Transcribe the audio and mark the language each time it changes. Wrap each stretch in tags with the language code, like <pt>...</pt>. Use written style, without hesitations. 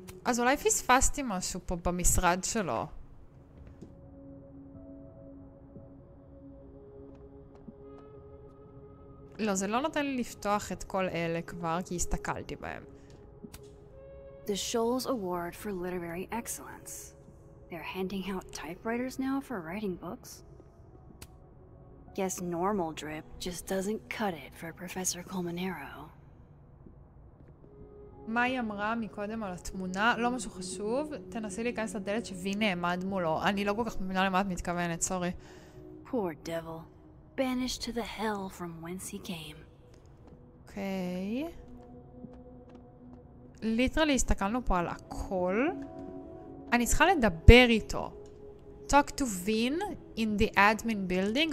<he>אז אולי פספסתי משהו פה במשרד שלו. לא, זה לא נותן לי לפתוח את כל אלה כבר, כי הסתכלתי בהם.</he> <en>The Shoals Award for Literary Excellence. They're handing out typewriters now for writing books. Guess normal drip just doesn't cut it for Professor Colmenero.</en> <he>מה היא אמרה מקודם על התמונה? לא משהו חשוב. תנסי להיכנס לדלת שווי נעמד מולו. אני לא כל כך מבינה למה את מתכוונת, סורי.</he> <en>Poor devil. Banished to the hell from whence he came.</en> <he>אוקיי. ליטרלי הסתכלנו פה על הכל. אני צריכה לדבר איתו.</he> <en>Talk to Vin in the admin building.</en>